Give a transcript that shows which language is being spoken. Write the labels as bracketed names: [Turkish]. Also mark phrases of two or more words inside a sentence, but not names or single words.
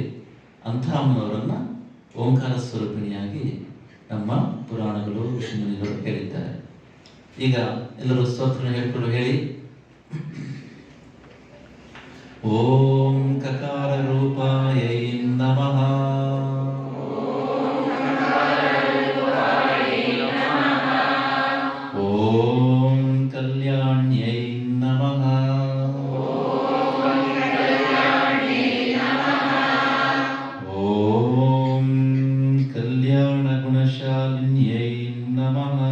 [Kannada] ಅಂಥ ಅಮ್ಮನವರನ್ನು ಓಂಕಾರ ಸ್ವರೂಪಿಣಿಯಾಗಿ ನಮ್ಮ ಪುರಾಣಗಳು ಋಷಿಮುನಿಗಳು ಹೇಳಿದ್ದಾರೆ. ಈಗ ಎಲ್ಲರೂ ಸ್ತೋತ್ರ ಹೇಳ್ಕೊಂಡು ಹೇಳಿ. [Sanskrit] ಓಂ ಕಕಾರ ರೂಪಾಯೈ ನಮಃ. ಓಂ ಕಲ್ಯಾಣ್ಯೈ ನಮಃ. ಓಂ ಕಲ್ಯಾಣ ಗುಣಶಾಲಿನ್ಯೈ ನಮಃ.